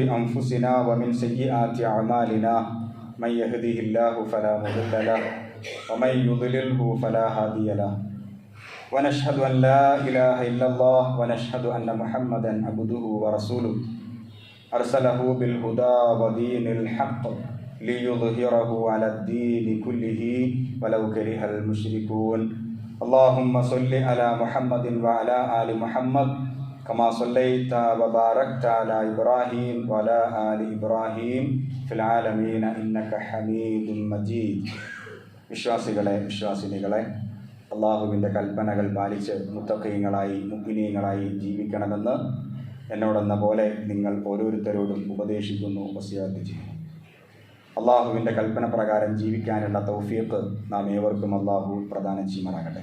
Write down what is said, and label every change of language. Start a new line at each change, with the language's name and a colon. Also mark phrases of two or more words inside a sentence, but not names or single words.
Arabic: أنفسنا ومن سيئات أعمالنا من يهده الله فلا مضل له ومن يضلله فلا هادي له ونشهد أن لا إله إلا الله ونشهد أن محمدا عبده ورسوله أرسله بالهدى ودين الحق ليظهره على الدين كله ولو كره المشركون. اللهم صل على محمد وعلى آل محمد كما صليت وباركت على إبراهيم وعلى آل إبراهيم في العالمين إنك حميد مجيد.
Malayalam: വിശ്വാസിനികളെ അള്ളാഹുവിൻ്റെ കൽപ്പനകൾ പാലിച്ച് മുത്തഖീങ്ങളായി മുഅ്മിനീങ്ങളായി ജീവിക്കണമെന്ന് എന്നോടെന്ന പോലെ നിങ്ങൾ ഓരോരുത്തരോടും ഉപദേശിക്കുന്നു, വസിയത്ത് ചെയ്യുന്നു. അള്ളാഹുവിൻ്റെ കൽപ്പന പ്രകാരം ജീവിക്കാനുള്ള തൗഫീഖ് നാം ഏവർക്കും അള്ളാഹു പ്രദാനം ചെയ്യുമാറാകട്ടെ.